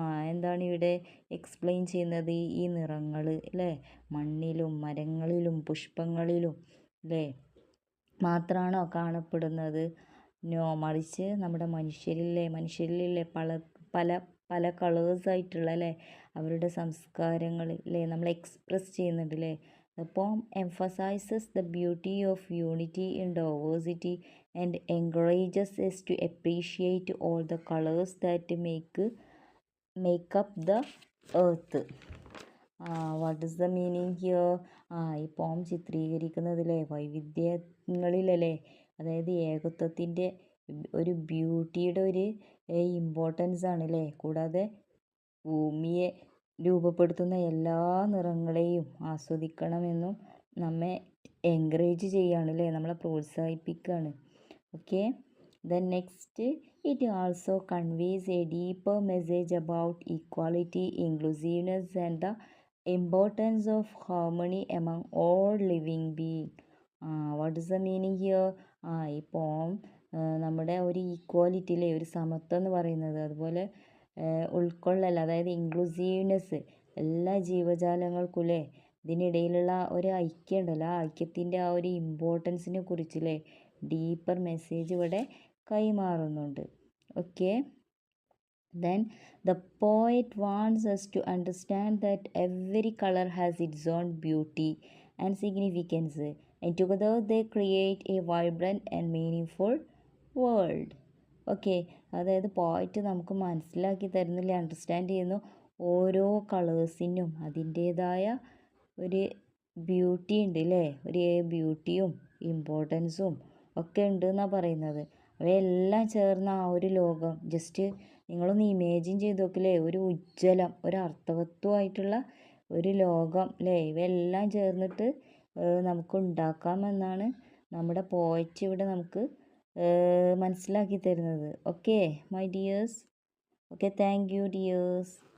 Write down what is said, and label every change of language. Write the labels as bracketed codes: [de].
[ml] എന്താണ് ഇവിടെ എക്സ്പ്ലെയിൻ ചെയ്യുന്നത്? ഈ നിറങ്ങൾ അല്ലേ മണ്ണിലും മരങ്ങളിലും പുഷ്പങ്ങളിലും അല്ലേ മാത്രമാണോ കാണപ്പെടുന്നത്? നോ, മറിച്ച് നമ്മുടെ മനുഷ്യരിലെ പല പല പല കളേഴ്സായിട്ടുള്ള അല്ലേ അവരുടെ സംസ്കാരങ്ങൾ അല്ലേ നമ്മൾ എക്സ്പ്രസ് ചെയ്യുന്നുണ്ട് അല്ലേ. [en] The poem emphasizes the beauty of unity in diversity and encourages us to appreciate all the colors that make up the earth. What is the meaning here? [ml] ഈ പോം ചിത്രീകരിക്കുന്നതിലെ വൈവിധ്യങ്ങളിലല്ലേ അതായത് ഏകത്വത്തിൻ്റെ ഒരു ബ്യൂട്ടിയുടെ ഒരു ഇമ്പോർട്ടൻസ് ആണല്ലേ. കൂടാതെ ഭൂമിയെ രൂപപ്പെടുത്തുന്ന എല്ലാ നിറങ്ങളെയും ആസ്വദിക്കണമെന്നും നമ്മെ എൻകറേജ് ചെയ്യുകയാണ് അല്ലേ നമ്മളെ പ്രോത്സാഹിപ്പിക്കുകയാണ്. [en] Okay, then next, it also conveys a deeper message about equality, inclusiveness and the importance of harmony among all living being. What is the meaning here? [ml] ഈ പോം നമ്മുടെ ഒരു ഈക്വാലിറ്റിയിലെ ഒരു സമത്വം എന്ന് പറയുന്നത്, അതുപോലെ ഉൾക്കൊള്ളൽ അതായത് ഇൻക്ലൂസീവ്നെസ് എല്ലാ ജീവജാലങ്ങൾക്കും അല്ലേ ഇതിനിടയിലുള്ള ഒരു ഐക്യം ഉണ്ടല്ലോ ആ ഐക്യത്തിൻ്റെ ആ ഒരു ഇമ്പോർട്ടൻസിനെ കുറിച്ചല്ലേ ഡീപ്പർ മെസ്സേജ് ഇവിടെ കൈമാറുന്നുണ്ട്. [en] Okay, then the poet wants us to understand that every color has its own beauty and significance, and together they create a vibrant and meaningful world. [ml] Okay, അതായത് പോയിറ്റ് നമുക്ക് മനസ്സിലാക്കി തരുന്നില്ല, അണ്ടർസ്റ്റാൻഡ് ചെയ്യുന്നു ഓരോ കളേഴ്സിനും അതിൻ്റേതായ ഒരു ബ്യൂട്ടി ഉണ്ട് അല്ലേ ഒരു ബ്യൂട്ടിയും ഇമ്പോർട്ടൻസും ഒക്കെ ഉണ്ട് എന്നാണ് പറയുന്നത്. അവയെല്ലാം ചേർന്ന ആ ഒരു ലോകം ജസ്റ്റ് നിങ്ങളൊന്ന് ഇമേജിൻ ചെയ്ത് നോക്കില്ലേ, ഒരു ഉജ്ജ്വലം ഒരു അർത്ഥവത്വമായിട്ടുള്ള ഒരു ലോകം അല്ലേ ഇവയെല്ലാം ചേർന്നിട്ട് നമുക്ക് ഉണ്ടാക്കാമെന്നാണ് നമ്മുടെ പോയിറ്റ് ഇവിടെ നമുക്ക് മനസ്സിലാക്കി തരുന്നത്. [en] Okay my dears. Okay, thank you dears.